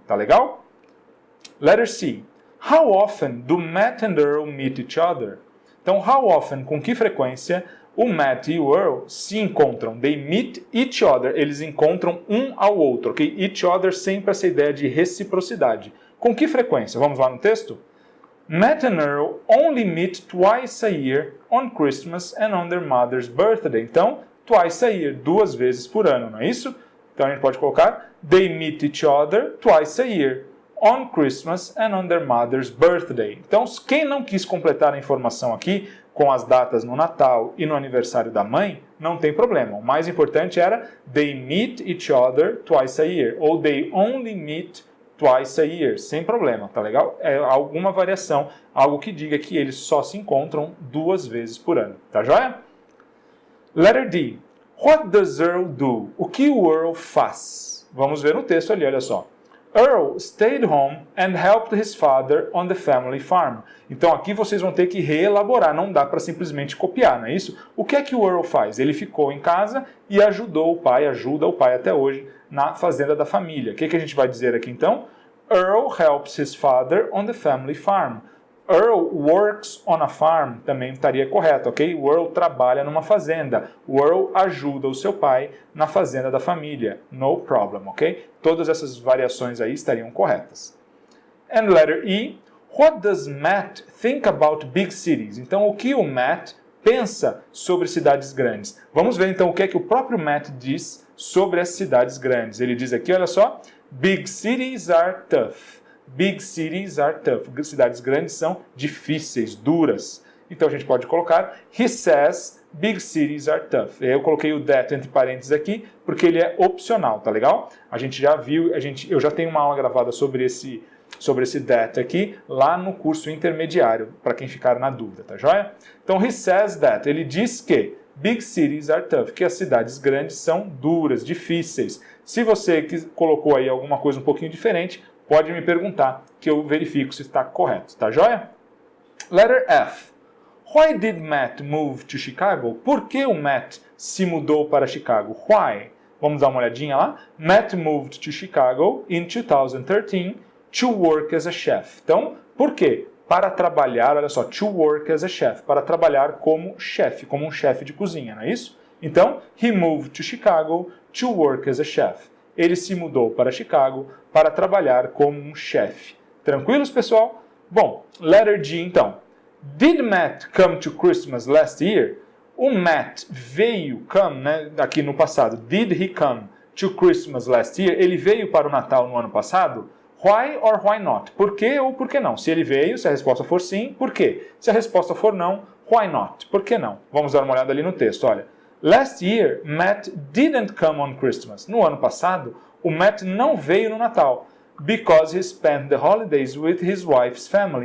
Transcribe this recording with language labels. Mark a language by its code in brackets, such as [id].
[pt] Tá legal? [en] Letter C. How often do Matt and Earl meet each other? [pt] Então, [en] how often, [pt] com que frequência, o Matt e o Earl se encontram? They meet each other. Eles encontram um ao outro, ok? Each other sempre essa ideia de reciprocidade. Com que frequência? Vamos lá no texto? [en] Matt and Earl only meet twice a year on Christmas and on their mother's birthday. [pt] Então, twice a year, 2 vezes por ano, não é isso? Então, a gente pode colocar [en] They meet each other twice a year on Christmas and on their mother's birthday. [pt] Então, quem não quis completar a informação aqui com as datas no Natal e no aniversário da mãe, não tem problema. O mais importante era [en] they meet each other twice a year [pt] ou [en] they only meet twice a year, [pt] sem problema, tá legal? É alguma variação, algo que diga que eles só se encontram 2 vezes por ano, tá joia? [en] Letter D. What does Earl do? [pt] O que o Earl faz? Vamos ver no texto ali, olha só. [en] Earl stayed home and helped his father on the family farm. [pt] Então aqui vocês vão ter que reelaborar, não dá para simplesmente copiar, não é isso? O que é que o Earl faz? Ele ficou em casa e ajudou o pai, ajuda o pai até hoje na fazenda da família. O que a gente vai dizer aqui então? [en] Earl helps his father on the family farm. Earl works on a farm também estaria correto, ok? [pt] O Earl trabalha numa fazenda. O Earl ajuda o seu pai na fazenda da família. [en] No problem, [pt] ok? Todas essas variações aí estariam corretas. [en] And letter E. What does Matt think about big cities? [pt] Então, o que o Matt pensa sobre cidades grandes? Vamos ver então o que é que o próprio Matt diz sobre as cidades grandes. Ele diz aqui, olha só, [en] big cities are tough. Big cities are tough. [pt] Cidades grandes são difíceis, duras. Então a gente pode colocar, [en] he says big cities are tough. [pt] Eu coloquei o that entre parênteses aqui, porque ele é opcional, tá legal? A gente já viu, eu já tenho uma aula gravada sobre esse that aqui, lá no curso intermediário, para quem ficar na dúvida, tá joia? Então he says that, ele diz que [en] big cities are tough, [pt] que as cidades grandes são duras, difíceis. Se você colocou aí alguma coisa um pouquinho diferente, pode me perguntar, que eu verifico se está correto, tá joia? Letter F. [en] Why did Matt move to Chicago? [pt] Por que o Matt se mudou para Chicago? Why? Vamos dar uma olhadinha lá. [en] Matt moved to Chicago in 2013 to work as a chef. [pt] Então, por quê? Para trabalhar, olha só, [en] to work as a chef, [pt] para trabalhar como chefe, como um chefe de cozinha, não é isso? Então, [en] he moved to Chicago to work as a chef. [pt] Ele se mudou para Chicago para trabalhar como um chefe. Tranquilos, pessoal? Bom, [en] letter G [pt] então. [en] Did Matt come to Christmas last year? [pt] O Matt veio, né, aqui no passado. [en] Did he come to Christmas last year? [pt] Ele veio para o Natal no ano passado? [en] Why or why not? [pt] Por quê ou por que não? Se ele veio, se a resposta for sim, por quê? Se a resposta for não, [en] why not? [pt] Por que não? Vamos dar uma olhada ali no texto, olha. [en] Last year, Matt didn't come on Christmas. [pt] No ano passado, o Matt não veio no Natal. [en] Because he spent the holidays with his wife's family.